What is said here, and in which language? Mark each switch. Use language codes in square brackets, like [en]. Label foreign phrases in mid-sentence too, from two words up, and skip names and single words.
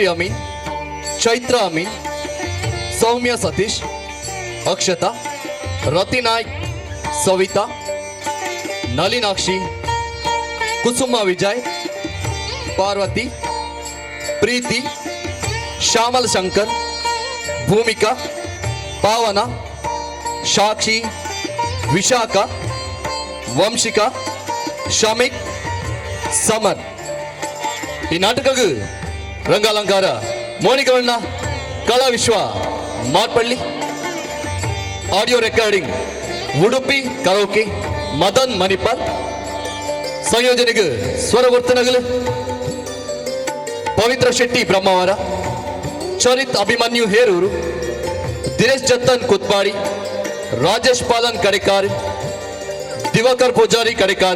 [kn] ಅಮೀನ್, ಚೈತ್ರ ಅಮೀನ್, ಸೌಮ್ಯ ಸತೀಶ್, ಅಕ್ಷತಾ, ರತಿ ನಾಯ್ಕ್, ಸವಿತಾ, ನಳಿನಾಕ್ಷಿ, ಕುಸುಮ ವಿಜಯ್, ಪಾರ್ವತಿ, ಪ್ರೀತಿ, ಶ್ಯಾಮಲ್ ಶಂಕರ್, ಭೂಮಿಕಾ, ಪಾವನ, ಸಾಕ್ಷಿ, ವಿಶಾಖ, ವಂಶಿಕಾ, ಶಮಿಕ್, ಸಮರ್. ಈ ನಾಟಕಕ್ಕೆ ರಂಗಾಲಂಕಾರ ಮೋನಿಕವಣ್ಣ ಕಲಾ ವಿಶ್ವ ಮಾರ್ಪಳ್ಳಿ. [en] audio recording [kn] ಉಡುಪಿ ಕರೋಕೆ ಮದನ್ ಮಣಿಪಾಲ್. ಸಂಯೋಜನೆಗೆ ಸ್ವರವರ್ತನಗಳು ಪವಿತ್ರ ಶೆಟ್ಟಿ ಬ್ರಹ್ಮಾವರ, ಚರಿತ್ ಅಭಿಮನ್ಯು ಹೇರೂರು, ದಿನೇಶ್ ಜತ್ತನ್ ಕುತ್ಪಾಡಿ, ರಾಜೇಶ್ ಪಾಲನ್ ಕಡೆಕಾರ್, ದಿವಾಕರ್ ಪೂಜಾರಿ ಕಡೆಕಾರ್.